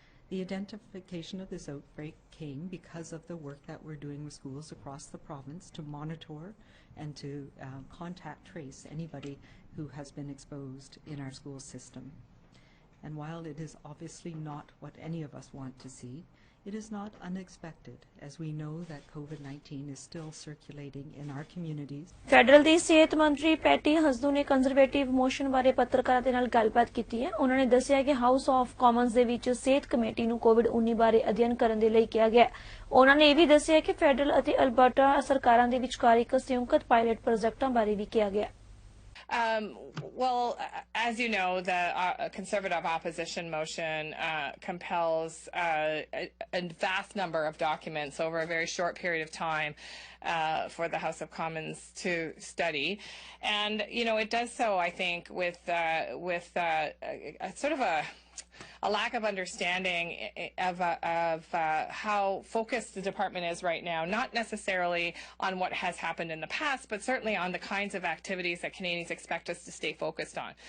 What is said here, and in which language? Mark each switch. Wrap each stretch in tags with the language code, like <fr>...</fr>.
<en>The identification of this outbreak came because of the work that we're doing with schools across the province to monitor and to contact trace anybody who has been exposed in our school system. And while it is obviously not what any of us want to see, it is not unexpected, as we know that COVID-19 is still circulating in our communities.</en> <pa>Federal ਦੀ ਸਿਹਤ ਮੰਤਰੀ patty ਹਸਦੂ ਨੇ conservative motion ਬਾਰੇ ਪੱਤਰਕਾਰਾਂ ਦੇ ਨਾਲ ਗੱਲਬਾਤ ਕੀਤੀ ਹੈ। ਉਹਨਾਂ ਨੇ ਦੱਸਿਆ ਕਿ ਹਾਊਸ ਆਫ ਕਾਮਨਸ ਦੇ ਵਿੱਚ ਸਿਹਤ ਕਮੇਟੀ ਨੂੰ ਕੋਵਿਡ-19 ਬਾਰੇ ਅਧਿਐਨ ਕਰਨ ਦੇ ਲਈ ਕਿਹਾ ਗਿਆ। ਉਹਨਾਂ ਨੇ ਇਹ ਵੀ ਦੱਸਿਆ ਕਿ ਫੈਡਰਲ ਅਤੇ ਅਲਬਰਟਾ ਸਰਕਾਰਾਂ ਦੇ ਵਿਚਕਾਰ ਇੱਕ ਸੰਯੁਕਤ ਪਾਇਲਟ ਪ੍ਰੋਜੈਕਟਾਂ ਬਾਰੇ ਵੀ ਕਿਹਾ ਗਿਆ।</pa> <en>Well, as you know, the Conservative opposition motion compels a vast number of documents over a very short period of time for the House of Commons to study. And, you know, it does so, I think, with a sort of a lack of understanding of how focused the department is right now, not necessarily on what has happened in the past, but certainly on the kinds of activities that Canadians expect us to stay focused on.</en>